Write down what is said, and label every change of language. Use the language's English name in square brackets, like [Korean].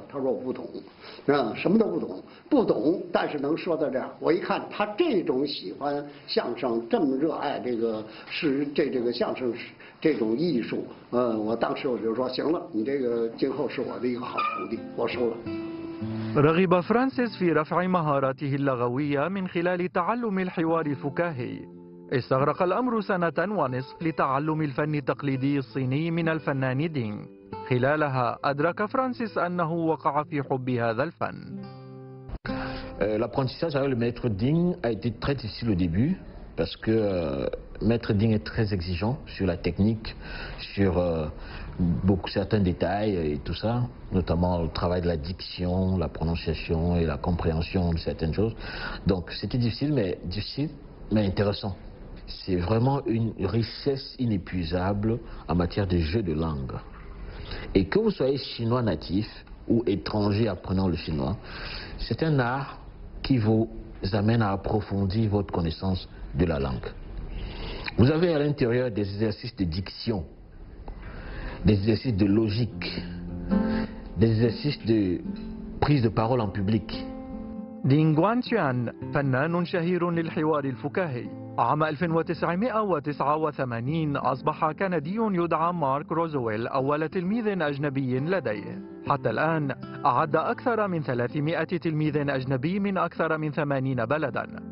[Chinese] 他说我不懂，什么都不懂，但是能说到这样。我一看他这种喜欢相声，这么热爱这个相声这种艺术，我当时我就说行了，你这个今后是我的一个好徒弟，我收了。 [Arabic] رغب فرانسيس في رفع مهاراته اللغوية من خلال تعلم الحوار الفكاهي. استغرق الأمر 1.5 سنة لتعلم الفن التقليدي الصيني من الفنان دينغ. خلالها أدرك فرانسيس أنه وقع في حب هذا الفن. [French] L'apprentissage avec le maître Ding a été très difficile au début parce que maître Ding est très exigeant sur la technique, sur certains détails et tout ça, notamment le travail de la diction, la prononciation et la compréhension de certaines choses. Donc c'était difficile mais intéressant. C'est vraiment une richesse inépuisable en matière de jeu de langue. Et que vous soyez chinois natif ou étranger apprenant le chinois, c'est un art qui vous amène à approfondir votre connaissance de la langue. Vous avez à l'intérieur des exercices de diction, des exercices de logique, des exercices de prise de parole en public. [Arabic] دينغ غوانشيان فنان شهير للحوار الفكاهي. عام 1989 أصبح كندي يدعى مارك روزويل أول تلميذ أجنبي لديه. حتى الآن أعد أكثر من 300 تلميذ أجنبي من أكثر من 80 بلدا.